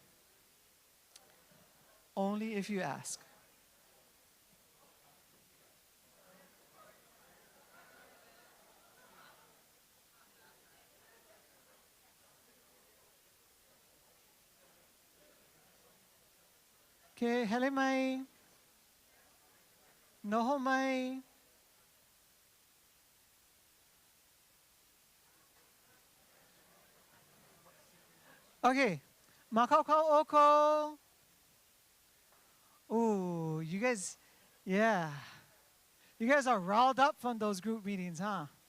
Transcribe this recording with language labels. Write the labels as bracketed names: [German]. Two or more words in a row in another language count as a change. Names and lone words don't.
[English] Only if you ask. Okay, [Hawaiian] hele mai. Noho mai. Okay, AKOAKOA. [English] Ooh, you guys, yeah. You guys are riled up from those group meetings, huh?